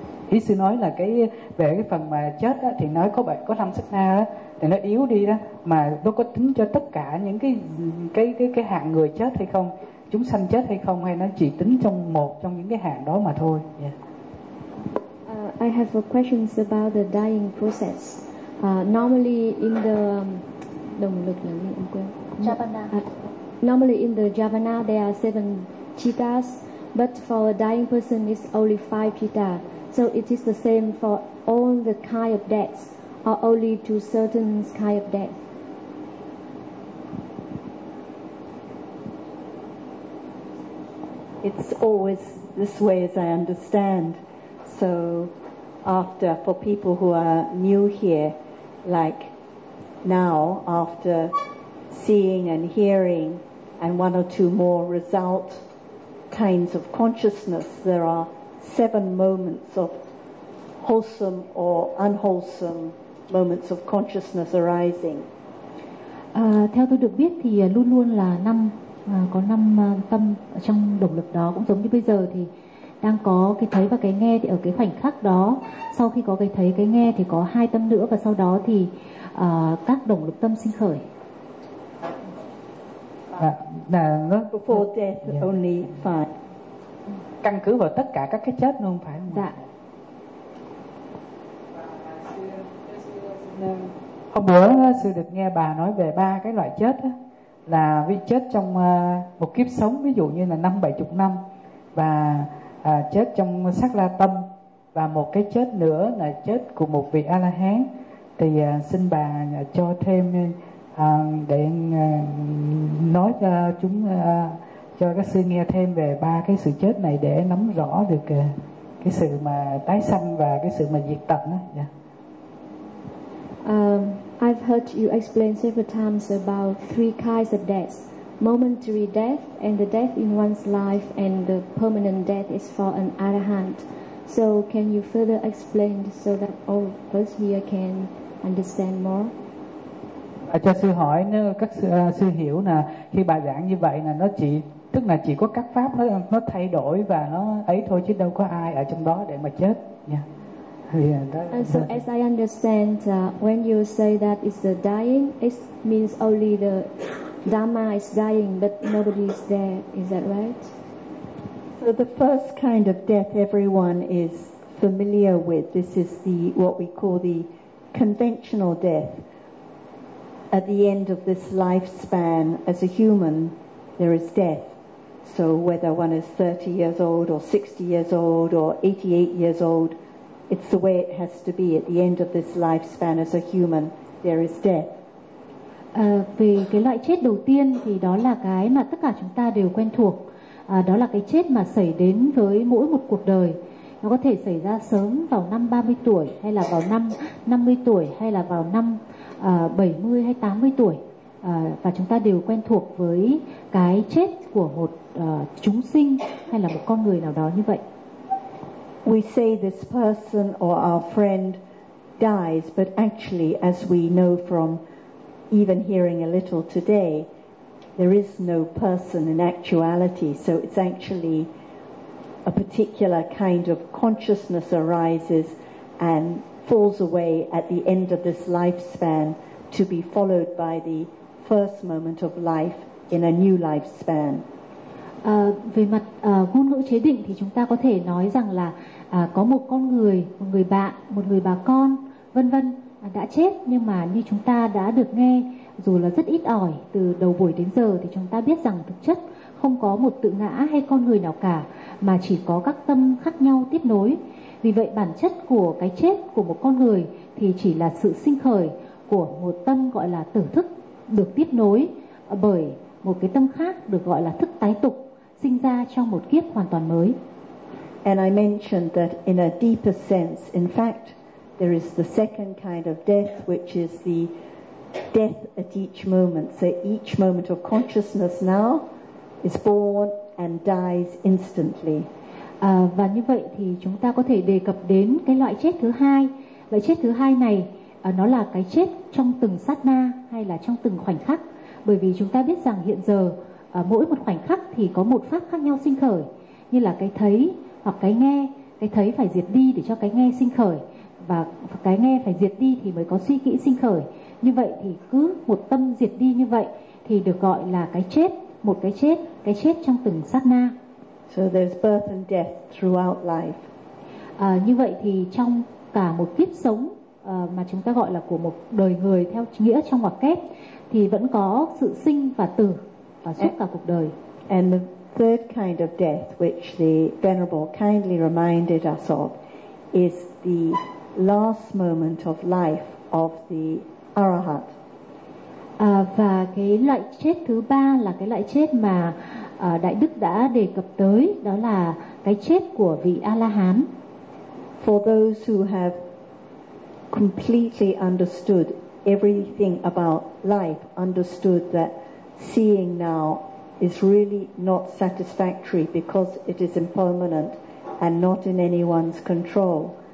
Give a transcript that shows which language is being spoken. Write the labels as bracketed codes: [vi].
[vi] Ý sư nói là cái về cái phần mà chết á, thì nó có năm sắc la á, thì nó yếu đi đó, mà nó có tính cho tất cả những cái hạng người chết hay không, chúng sanh chết hay không, hay nó chỉ tính trong một trong những cái hạng đó mà thôi. [en] I have a question about the dying process. Normally in the [vi] đồng lực là gì em quên. [en] Javana. Normally in the Javana there are 7 chittas, but for a dying person it's only 5 chitta. So it is the same for all the kind of deaths, or only to certain kind of death. It's always this way, as I understand. So after, for people who are new here, like now, after seeing and hearing and one or two more result kinds of consciousness, there are 7 moments of wholesome or unwholesome moments of consciousness arising. [vi] Theo tôi được biết thì luôn luôn là 5. Có 5 tâm trong động lực đó, cũng giống như bây giờ thì đang có cái thấy và cái nghe, thì ở cái khoảnh khắc đó, sau khi có cái thấy cái nghe thì có 2 tâm nữa, và sau đó thì các động lực tâm sinh khởi. [en] Before death, yeah. Only 5. [vi] Căn cứ vào tất cả các cái chết luôn, phải không? Dạ. Hôm bữa sư được nghe bà nói về ba cái loại chết á, là vị chết trong một kiếp sống, ví dụ như là 50-70 năm, và chết trong sắc la tâm, và một cái chết nữa là chết của một vị A-la-hán. Thì xin bà cho thêm để nói cho chúng, cho các sư nghe thêm về ba cái sự chết này, để nắm rõ được cái sự mà tái sanh và cái sự mà diệt tận đó. [en] Yeah. I've heard you explain several times about three kinds of death: momentary death, and the death in one's life, and the permanent death is for an arahant. So can you further explain so that all of us here can understand more? [vi] À, cho sư hỏi nếu các sư hiểu nè, khi bà giảng như vậy là nó chỉ, tức là chỉ có các pháp nó thay đổi và nó ấy thôi, chứ đâu có ai ở trong đó để mà chết nha. [en] Yeah. And so as I understand, when you say that it's the dying, it means only the Dhamma is dying, but nobody is there. Is that right? So the first kind of death everyone is familiar with, this is the what we call the conventional death. At the end of this lifespan as a human, there is death. So whether one is 30 years old or 60 years old or 88 years old, it's the way it has to be. At the end of this lifespan as a human, there is death. [vi] Về cái loại chết đầu tiên thì đó là cái mà tất cả chúng ta đều quen thuộc. Đó là cái chết mà xảy đến với mỗi một cuộc đời. Nó có thể xảy ra sớm vào năm 30 tuổi, hay là vào năm 50 tuổi, hay là vào năm 70 hay 80 tuổi. Và chúng ta đều quen thuộc với cái chết của một chúng sinh hay là một con người nào đó như vậy. [en] We say this person or our friend dies, but actually, as we know from even hearing a little today, there is no person in actuality. So it's actually a particular kind of consciousness arises and falls away at the end of this lifespan, to be followed by the first moment of life in a new lifespan. [vi] Về mặt ngôn ngữ chế định thì chúng ta có thể nói rằng là có một con người, một người bạn, một người bà con, vân vân, đã chết, nhưng mà như chúng ta đã được nghe dù là rất ít ỏi từ đầu buổi đến giờ, thì chúng ta biết rằng thực chất không có một tự ngã hay con người nào cả, mà chỉ có các tâm khác nhau tiếp nối. Vì vậy bản chất của cái chết của một con người thì chỉ là sự sinh khởi của một tâm gọi là tử thức, được tiếp nối bởi một cái tâm khác được gọi là thức tái tục, sinh ra trong một kiếp hoàn toàn mới. [en] And I mentioned that in a deeper sense, in fact, there is the second kind of death, which is the death at each moment. So each moment of consciousness now is born and dies instantly. [vi] Và như vậy thì chúng ta có thể đề cập đến cái loại chết thứ hai. Loại chết thứ hai này, nó là cái chết trong từng sát na hay là trong từng khoảnh khắc. Bởi vì chúng ta biết rằng hiện giờ, mỗi một khoảnh khắc thì có một pháp khác nhau sinh khởi, như là cái thấy hoặc cái nghe. Cái thấy phải diệt đi để cho cái nghe sinh khởi, và cái nghe phải diệt đi thì mới có suy nghĩ sinh khởi. Như vậy thì cứ một tâm diệt đi như vậy thì được gọi là cái chết, một cái chết, cái chết trong từng sát na. [en] So there's birth and death throughout life. [vi] Như vậy thì trong cả một kiếp sống mà chúng ta gọi là của một đời người theo nghĩa trong ngoặc kép, thì vẫn có sự sinh và tử và suốt cả cuộc đời. [en] And the third kind of death, which the Venerable kindly reminded us of, is the last moment of life of the Arahant. [vi] Và cái loại chết thứ ba là cái loại chết mà Đại Đức đã đề cập tới, đó là cái chết của vị A-la-hán. [en] For those who have completely understood everything about life, understood that seeing now is really not satisfactory because it is impermanent and not in anyone's control.